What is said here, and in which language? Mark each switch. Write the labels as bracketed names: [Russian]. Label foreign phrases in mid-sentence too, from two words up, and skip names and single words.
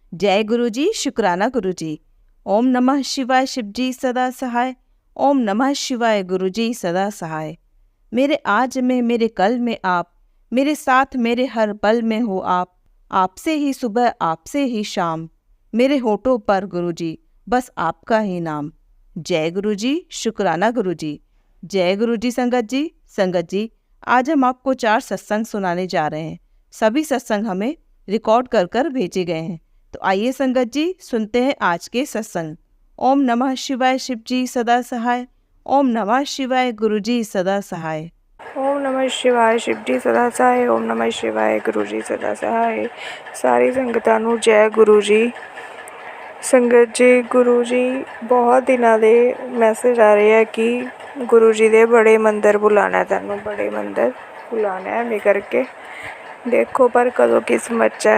[Hindi] जय गुरु जी, शुक्राना गुरु जी। [Sanskrit] ओम नमः शिवाय, [Hindi] शिव जी सदा सहाय। [Sanskrit] ओम नमः शिवाय, [Hindi] गुरु जी सदा सहाय। मेरे आज में, मेरे कल में आप, मेरे साथ मेरे हर पल में हो आप। आपसे ही सुबह, आपसे ही शाम, मेरे होठों पर गुरु जी बस आपका ही नाम। जय गुरु जी, शुक्राना गुरु जी। जय गुरु जी। संगत जी, आज हम आपको 4 सत्संग सुनाने जा रहे हैं। सभी सत्संग हमें रिकॉर्ड कर कर भेजे गए हैं। तो आइए संगत जी, सुनते हैं आज के सत्संग। [Sanskrit] ओम नमः शिवाय, [Hindi] शिव जी सदा सहाय। [Sanskrit] ओम नमः शिवाय, [Hindi] गुरु जी सदा सहाय। [Sanskrit] ओम नमः शिवाय, [Hindi] शिव जी सदा सहाय। [Sanskrit] ओम नमः शिवाय, [Hindi] गुरु जी सदा सहाय। [Punjabi] ਸਾਰੀ ਸੰਗਤਾਂ ਨੂੰ ਜੈ ਗੁਰੂ ਜੀ। ਸੰਗਤ ਜੀ, ਗੁਰੂ ਜੀ ਬਹੁਤ ਦਿਨਾਂ ਦੇ ਮੈਸੇਜ ਆ ਰਹੇ ਆ ਕਿ ਗੁਰੂ ਜੀ ਦੇ ਬੜੇ ਮੰਦਰ ਬੁਲਾਣਾ, ਤੁਹਾਨੂੰ ਬੜੇ ਮੰਦਰ ਬੁਲਾਣਾ ਹੈ। ਐਵੇਂ ਕਰਕੇ ਦੇਖੋ ਪਰ ਕਦੋਂ ਕਿਸਮਤ 'ਚ ਹੈ।